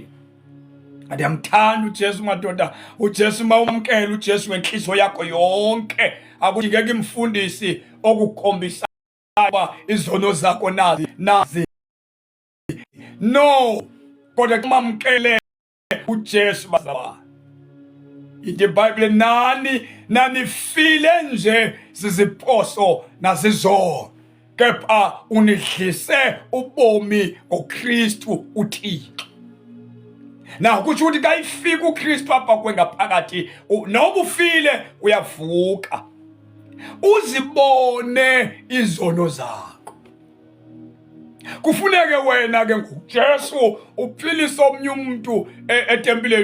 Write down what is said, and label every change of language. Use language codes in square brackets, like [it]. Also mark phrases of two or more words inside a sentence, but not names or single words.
[xh] Ndiyamthanda uJesu madoda. uJesu mawumkela uJesu ngenhliziyo yakho yonke akuthi ngeke imfundisi okukhombisa uba izono zakho nazi. No, kodwa mamkele uJesu bazalwane. Ithi iBhayibhile nani file nje ziziphoso nazizono, kepha unidlise ubomi ngoKristu uThixo. Na kutsho ukuthi xa ifika uKristu apha kuwe ngaphakathi noba ufile uyavuka uzibone izono zakho. Kufuneke wena ke ngoJesu uphilise omnye umuntu etempileni.